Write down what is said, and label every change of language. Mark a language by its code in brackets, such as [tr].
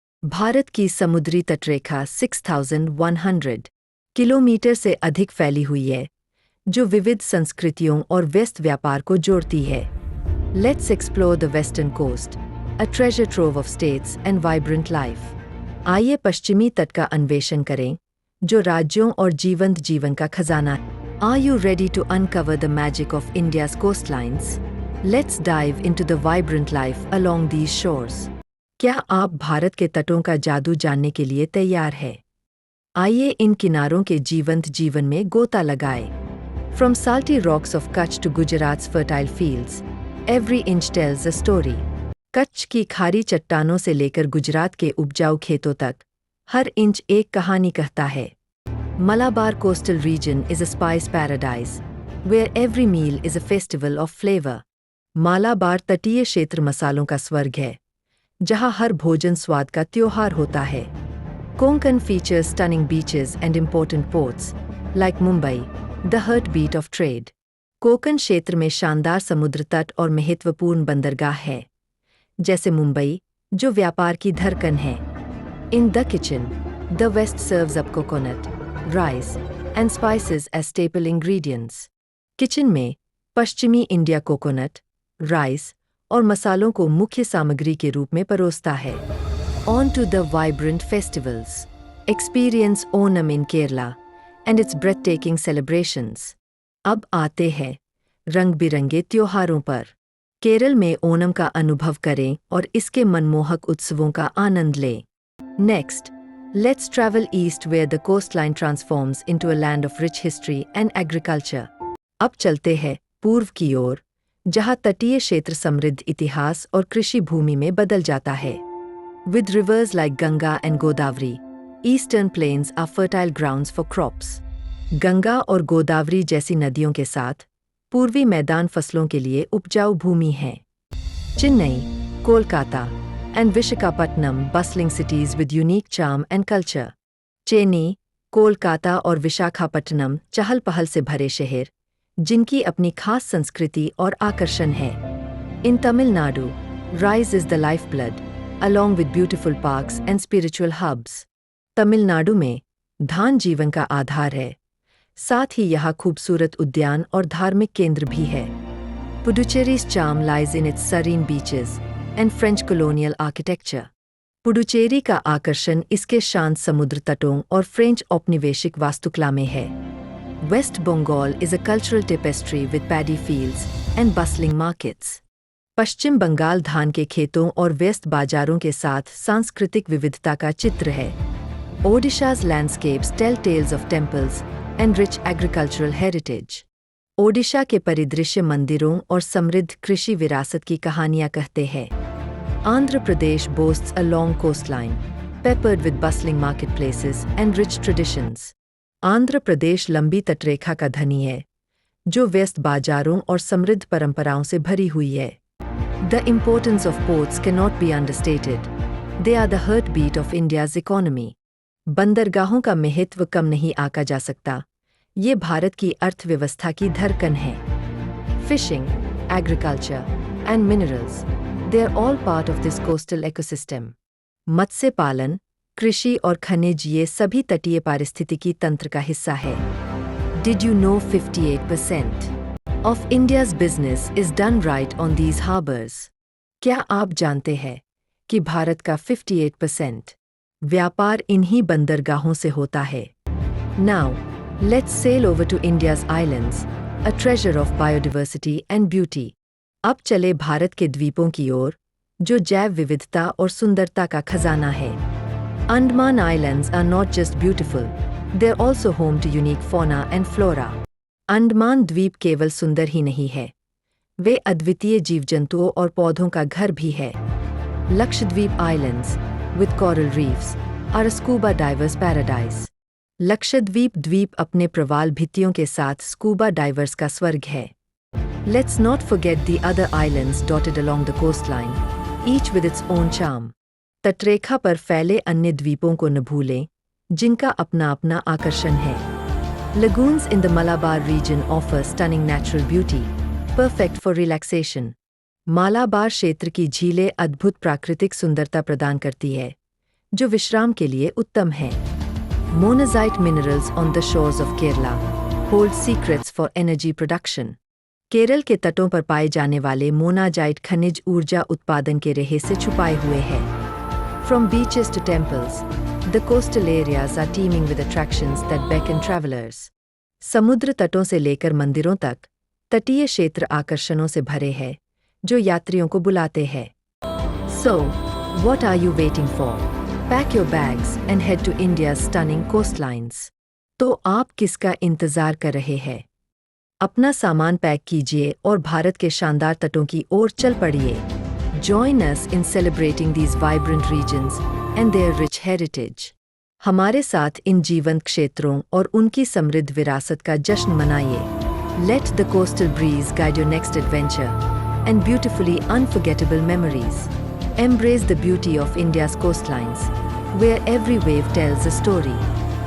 [hi] भारत की समुद्री तटरेखा 6,100 किलोमीटर से अधिक फैली हुई है, जो विविध संस्कृतियों और व्यस्त व्यापार को जोड़ती है. [en] Let's explore the western coast, a treasure trove of states and vibrant life. [hi] आइए पश्चिमी तट का अन्वेषण करें, जो राज्यों और जीवंत जीवन का खजाना है. [en] Are you ready to uncover the magic of India's coastlines? Let's dive into the vibrant life along these shores. [hi] क्या आप भारत के तटों का जादू जानने के लिए तैयार हैं? आइए इन किनारों के जीवंत जीवन में गोता लगाएं. [en] From salty rocks of Kutch to Gujarat's fertile fields, every inch tells a story. [hi] Kutch की खारी चट्टानों से लेकर गुजरात के उपजाऊ खेतों तक, हर इंच एक कहानी कहता है. [en] Malabar coastal region is a spice paradise, where every meal is a festival of flavor. [hi] Malabar तटीय क्षेत्र मसालों का स्वर्ग है, जहां हर भोजन स्वाद का त्योहार होता है. [en] Konkan features stunning beaches and important ports, like Mumbai, the heartbeat of trade. [hi] Konkan क्षेत्र में शानदार समुद्र तट और महत्वपूर्ण बंदरगाह है, जैसे मुंबई, जो व्यापार की धड़कन है. [en] In the kitchen, the West serves up coconut, rice, and spices as staple ingredients. [hi] Kitchen में पश्चिमी इंडिया कोकोनट, राइस और मसालों को मुख्य सामग्री के रूप में परोसता है. [en] On to the vibrant festivals. Experience Onam in Kerala and its breathtaking celebrations. [hi] अब आते हैं रंग-बिरंगे त्योहारों पर. केरल में ओणम का अनुभव करें और इसके मनमोहक उत्सवों का आनंद लें. [en] Next, let's travel east where the coastline transforms into a land of rich history and agriculture. [hi] अब चलते हैं पूर्व की ओर, जहां तटीय क्षेत्र समृद्ध इतिहास और कृषि भूमि में बदल जाता है. [en] With rivers like Ganga and Godavari, eastern plains are fertile grounds for crops. [hi] Ganga और गोदावरी जैसी नदियों के साथ पूर्वी मैदान फसलों के लिए उपजाऊ भूमि है. [en] Chennai, Kolkata and Visakhapatnam bustling cities with unique charm and culture. [hi] Chennai, Kolkata और विशाखापट्टनम चहल-पहल से भरे शहर, जिनकी अपनी खास संस्कृति और आकर्षण है. [en] In Tamil Nadu, rice is the lifeblood, along with beautiful parks and spiritual hubs. [hi] Tamil Nadu में धान जीवन का आधार है, साथ ही यहाँ खूबसूरत उद्यान और धार्मिक केंद्र भी है. [en] Puducherry's charm lies in its serene beaches and French colonial architecture. [hi] Puducherry का आकर्षण इसके शांत समुद्र तटों और फ्रेंच औपनिवेशिक वास्तुकला में है. [en] West Bengal is a cultural tapestry with paddy fields and bustling markets. [hi] पश्चिम बंगाल धान के खेतों और व्यस्त बाजारों के साथ सांस्कृतिक विविधता का चित्र है. [en] Odisha's landscapes tell tales of temples and rich agricultural heritage. [hi] Odisha के परिदृश्य मंदिरों और समृद्ध कृषि विरासत की कहानियां कहते हैं. [en] Andhra Pradesh boasts a long coastline, peppered with bustling marketplaces and rich traditions. [hi] Andhra Pradesh लंबी तटरेखा का धनी है, जो व्यस्त बाजारों और समृद्ध परंपराओं से भरी हुई है. [en] The importance of ports cannot be understated. They are the heartbeat of India's economy. [hi] बंदरगाहों का महत्व कम नहीं आंका जा सकता. ये भारत की अर्थव्यवस्था की धड़कन है. [en] Fishing, agriculture, and minerals, they are all part of this coastal ecosystem. [hi] मत्स्य पालन, कृषि और खनिज ये सभी तटीय पारिस्थितिकी तंत्र का हिस्सा है. [en] Did you know 58% of India's business is done right on these harbors? [hi] क्या आप जानते हैं कि भारत का 58% व्यापार इन्हीं बंदरगाहों से होता है. [en] Now, let's sail over to India's islands, a treasure of biodiversity and beauty. [hi] अब चले भारत के द्वीपों की ओर, जो जैव विविधता और सुंदरता का खजाना है. [en] Andaman Islands are not just beautiful, they're also home to unique fauna and flora. [hi] Andaman द्वीप केवल सुंदर ही नहीं है, वे अद्वितीय जीव-जंतुओं और पौधों का घर भी है. [en] Lakshadweep Islands, with coral reefs, are a scuba diver's paradise. [hi] Lakshadweep द्वीप अपने प्रवाल भित्तियों के साथ स्कूबा डाइवर्स का स्वर्ग है. [en] Let's not forget the other islands dotted along the coastline, each with its own charm. [hi] तटरेखा पर फैले अन्य द्वीपों को न भूलें, जिनका अपना अपना आकर्षण है. [en] Lagoons in the Malabar region offer stunning natural beauty, perfect for relaxation. [hi] Malabar क्षेत्र की झीलें अद्भुत प्राकृतिक सुंदरता प्रदान करती है, जो विश्राम के लिए उत्तम है. [en] Monazite minerals on the shores of Kerala hold secrets for energy production. [hi] Kerala के तटों पर पाए जाने वाले मोनाजाइट खनिज ऊर्जा उत्पादन के रहस्य छुपाए हुए हैं. [en] From beaches to temples, the coastal areas are teeming with attractions that beckon travelers. [hi] समुद्र तटों से लेकर मंदिरों तक, तटीय क्षेत्र आकर्षणों से भरे हैं, जो यात्रियों को बुलाते हैं. [en] So, what are you waiting for? Pack your bags and head to India's stunning coastlines. [hi] तो आप किसका इंतजार कर रहे हैं? अपना सामान पैक कीजिए और भारत के शानदार तटों की ओर चल पड़िए. [en] Join us in celebrating these vibrant regions and their rich heritage. [hi] हमारे साथ इन जीवंत क्षेत्रों और उनकी समृद्ध विरासत का जश्न मनाइए. [en] Let the coastal breeze guide your next adventure and beautifully unforgettable memories. Embrace the beauty of India's coastlines, where every wave tells a story.